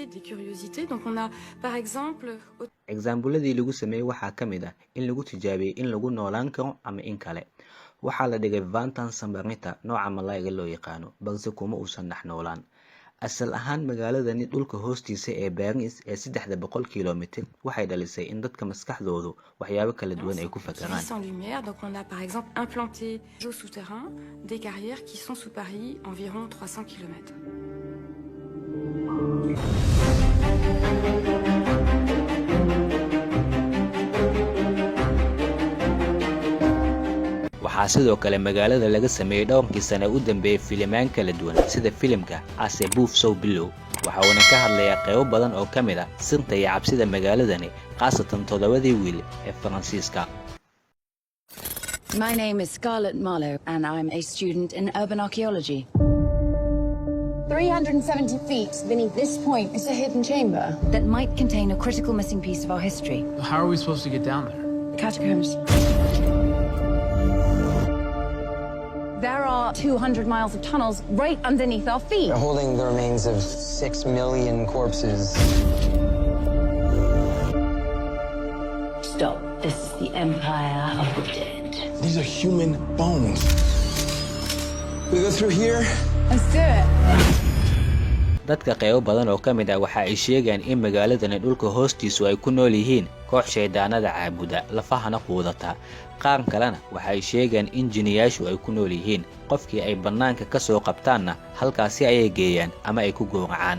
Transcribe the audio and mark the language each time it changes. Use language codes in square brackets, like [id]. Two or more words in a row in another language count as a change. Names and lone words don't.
[so] example-ladii lagu sameeyay waxaa ka mid ah in lagu tijaabiyay in lagu noolaan karo ama in kale. waxaa la dhigay Vantan Sambarita nooca malayga loo yaqaano, balse kuma uusan dhex noolaan. asal ahaan magaaladani dhulka hoostiisa ee Baariis ee 300 kilomitir waxay dhalisay in dadka maskaxdoodu waxyaabo kala duwan ay ku fakaraan. [fr] sans lumière, donc on a par exemple implanté au souterrain des carrières qui sont sous Paris environ 300 km. [so] waxaa sidoo kale magaalada laga sameeyay dhowrkii sano u dambeeyay filimaan kala duwan sida filimka Ase Buuf Sow Bilow. waxa uuna ka hadlayaa qaybo badan oo ka mid ah sirta iyo cabsida magaaladani, khaasatan todobadii wiil ee Faransiiska. [en] My name is Scarlett Marlowe and I'm a student in urban archaeology. 370 feet beneath this point is a hidden chamber that might contain a critical missing piece of our history. How are we supposed to get down there? Catacombs. There are 200 miles of tunnels right underneath our feet. They're holding the remains of 6 million corpses. Stop. This is the Empire of the Dead. These are human bones. We go through here? Let's do it. [so] dadka qaybo badan oo ka mid ah waxa ay sheegaan in magaaladani dhulka hoostiisu ay ku nool yihiin koox shaydaanada caabuda, lafahana quudata. qaar kalena waxa ay sheegaan in jiniyaashu ay ku nool yihiin, qofkii ay bannaanka ka soo qabtaanna halkaasi ayay geeyaan ama ay ku gowracaan.